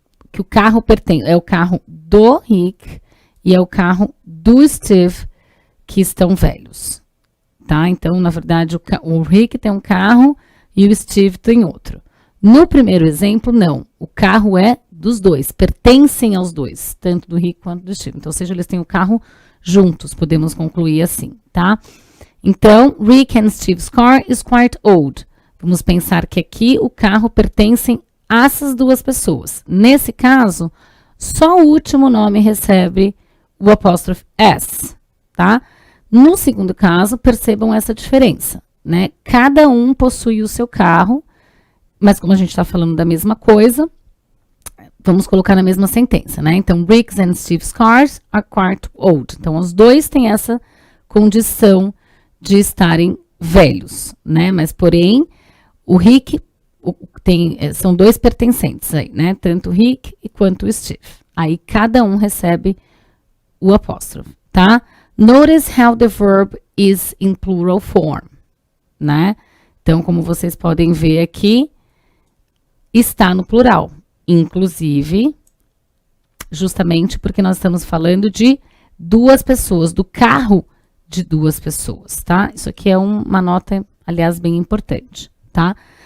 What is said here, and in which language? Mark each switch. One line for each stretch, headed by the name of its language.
Portuguese: Que o carro pertence, é o carro do Rick e é o carro do Steve que estão velhos. Tá? Então, na verdade, o Rick tem um carro e o Steve tem outro. No primeiro exemplo, não. O carro é dos dois, pertencem aos dois, tanto do Rick quanto do Steve. Então, ou seja, eles têm o carro juntos, podemos concluir assim, tá? Então,
English: Rick and Steve's car is quite old.
Portuguese: Vamos pensar que aqui o carro pertence a essas duas pessoas. Nesse caso, só o último nome recebe o apóstrofe S, tá? No segundo caso, percebam essa diferença, né? Cada um possui o seu carro, mas como a gente está falando da mesma coisa, vamos colocar na mesma sentença, né? Então,
English: Rick's and Steve's cars are quite old.
Portuguese: Então, os dois têm essa condição de estarem velhos, né? Mas, porém, o Rick são dois pertencentes aí, né? Tanto o Rick quanto o Steve. Aí, cada um recebe o apóstrofe, tá?
English: Notice how the verb is in plural form,
Portuguese: né? Então, como vocês podem ver aqui, está no plural. Inclusive, justamente porque nós estamos falando de duas pessoas, do carro de duas pessoas, tá? Isso aqui é uma nota, aliás, bem importante, tá?